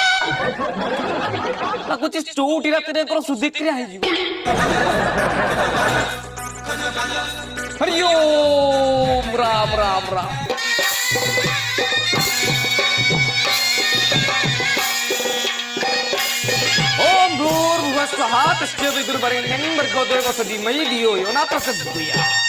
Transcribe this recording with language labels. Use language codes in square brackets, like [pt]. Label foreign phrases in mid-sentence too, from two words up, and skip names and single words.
[or] ଲାଗୁଛି ଚଉଠି ରାତିରେ ସୁଧିକ୍ରିୟା ହେଇଯିବ [sa] ହରି ଓମ୍ ରାମ ରାମ ରାମ ओम भूर्भुवस्वः तस्य विदुर्वरेण्यं भर्गो देवस्य धीमहि धियो यो न प्रचोदयात्